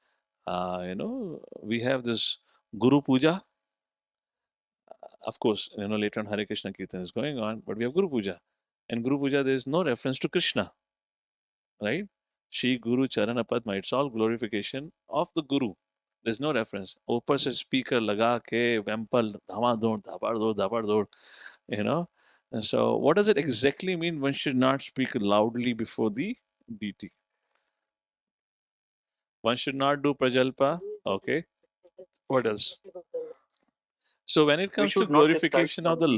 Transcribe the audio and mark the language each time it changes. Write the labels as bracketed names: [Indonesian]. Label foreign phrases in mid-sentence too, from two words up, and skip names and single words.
[English] We have this Guru Puja. Of course, later on Hare Krishna Kirtan is going on, but we have Guru Puja. And Guru Puja, there is no reference to Krishna, right? Shri Guru Charana Padma, it's all glorification of the Guru. There's no reference. [Hindi] ऊपर से speaker लगा के वेम्पल धामाधोड़ धापाड़दोड़ धापाड़दोड़, [English] you know. And so what does it exactly mean one should not speak loudly before the DT? One should not do prajalpa. Okay. What else? So when it We comes to should not chastise glorification of other